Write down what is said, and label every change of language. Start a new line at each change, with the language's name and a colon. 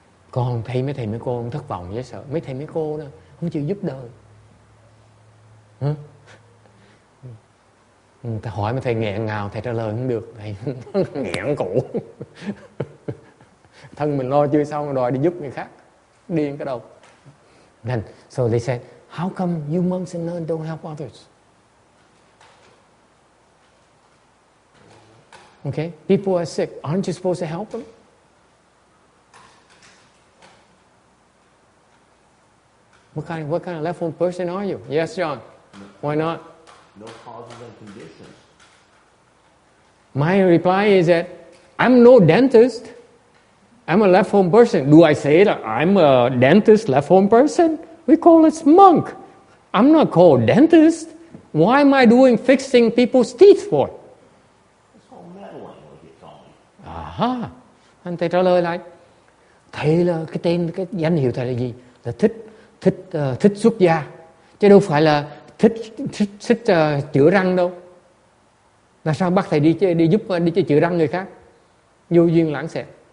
Vietnamese: Con thấy mấy thầy mấy cô không thất vọng dễ sợ. Mấy thầy mấy cô đó không chịu giúp đời. Ta hỏi mấy thầy nghẹn ngào, thầy trả lời không được, thầy nghẹn cổ. Thân mình lo chưa xong đòi đi giúp người khác, điên cái đầu.
English: Then so they said, how come you monks and nuns don't help others? Okay, people are sick. Aren't you supposed to help them? What kind of left-home person are you? Yes, John. Why not? No causes and conditions. My reply is that I'm no dentist. I'm a left-home person. Do I say that I'm a dentist, left-home person? We call it monk. I'm not called dentist. Why am I doing fixing people's teeth for? It's called meddling, like you told me. Aha.
Vietnamese: Anh thầy trả lời lại, thầy là cái danh hiệu thầy là gì? Là thích xuất gia, chứ đâu phải là thích chữa răng đâu. Là sao bắt thầy đi giúp đi chữa răng người khác? Vô duyên lãng xẹt.